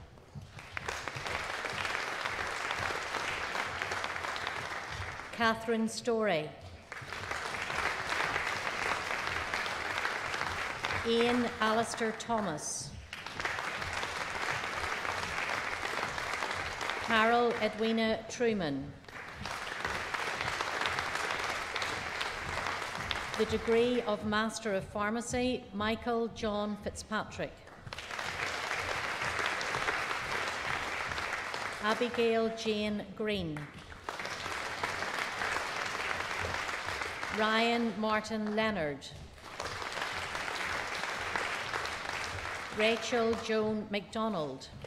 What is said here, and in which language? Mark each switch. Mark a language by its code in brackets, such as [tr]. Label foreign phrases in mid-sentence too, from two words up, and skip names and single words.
[en] Catherine Storey. Ian Alistair Thomas. Carol Edwina Truman. The degree of Master of Pharmacy, Michael John Fitzpatrick. Abigail Jane Green. Ryan Martin Leonard. Rachel Joan MacDonald.